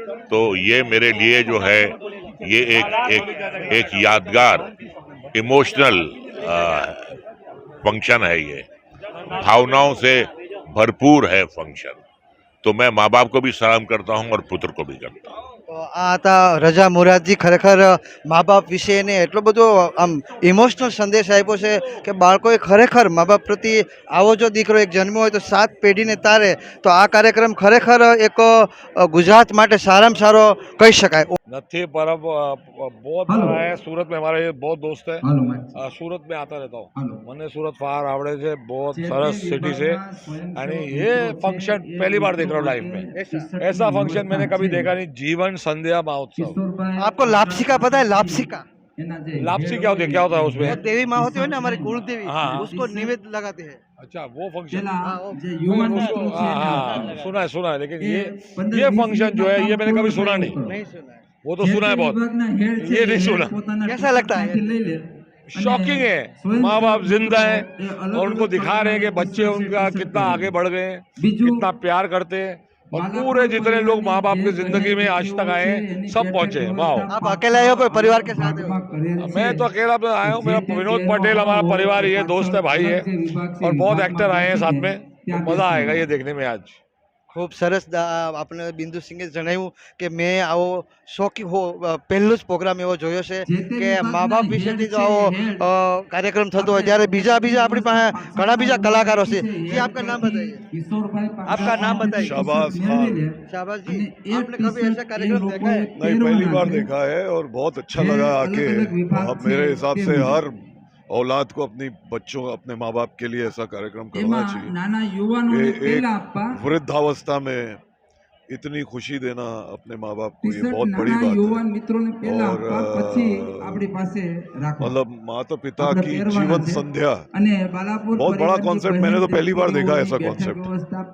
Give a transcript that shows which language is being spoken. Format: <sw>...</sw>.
<hi>तो ये मेरे लिए जो है ये एक यादगार इमोशनल फंक्शन है. ये भावनाओं से भरपूर है फंक्शन. तो मैं माँ बाप को भी सलाम करता हूँ और पुत्र को भी करता हूँ.</hi> <gu>તો આ હતા રજા મોરારજી. ખરેખર મા બાપ વિશે એને એટલો બધો આમ ઇમોશનલ સંદેશ આપ્યો છે કે બાળકોએ ખરેખર મા બાપ પ્રત્યે આવો જો દીકરો એક જન્મ્યો હોય તો 7 પેઢીને તારે. તો આ કાર્યક્રમ ખરેખર એક ગુજરાત માટે સારામાં સારો કહી શકાય.</gu> <hi>નથી पर बहुत बड़ा है. सूरत में हमारे बहुत दोस्त है, सूरत में आता रहता हूँ. मैंने सूरत फार आवड़े से बहुत सरस सिटी से, यानी ये फंक्शन पहली बार देख रहा हूँ लाइफ में. ऐसा फंक्शन मैंने कभी देखा नहीं. जीवन संध्या महोत्सव. आपको लापसी का पता है? लापसी का लापसी क्या होती है, क्या होता है उसमें? देवी माँ होती है ना हमारी कुल देवी, हाँ. उसको निवेद्य लगाते हैं. अच्छा, वो फंक्शन. हाँ, सुना है लेकिन ये फंक्शन जो है ये मैंने कभी सुना नहीं. वो तो सुना है बहुत, ये नहीं सुना. कैसा लगता है? शॉकिंग है. माँ बाप जिंदा है और उनको दिखा रहे हैं कि बच्चे उनका कितना आगे बढ़ गए, कितना प्यार करते हैं. और पूरे जितने लोग माँ बाप की जिंदगी में आज तक आए हैं सब पहुंचे. वाह. आप अकेले आए हो कोई परिवार के साथ? मैं तो अकेला आया हूँ. मेरा विनोद पटेल हमारा परिवार ही है, दोस्त है, भाई है, और बहुत एक्टर आए हैं साथ में. तो मजा आएगा ये देखने में आज.</hi> <gu>ખૂબ સરસ આપણે બિંદુ સિંગે જણાવ્યું કે મેં આવો શોખી પહેલો જ પ્રોગ્રામ એવો જોયો છે કે મા બાપ વિશેથી જો આવો કાર્યક્રમ થતો હોય ત્યારે બીજા આપણી પાસે ઘણા બીજા કલાકારો છે</gu> <hi>जी आपका नाम बताइए</hi> <gu>आपका नाम बताइए</gu> <hi>शाहबाज खान शाहबाज जी आपने कभी ऐसा कार्यक्रम देखा है नहीं पहली बार देखा है और बहुत अच्छा लगा आके अब मेरे हिसाब से हर औलाद को अपनी बच्चों अपने माँ बाप के लिए ऐसा कार्यक्रम करना चाहिए एक वृद्धावस्था में इतनी खुशी देना अपने माँ बाप को ये बहुत बड़ी बात है और मतलब माता पिता की जीवन संध्या बहुत बड़ा कॉन्सेप्ट मैंने तो पहली बार देखा ऐसा कॉन्सेप्ट</hi>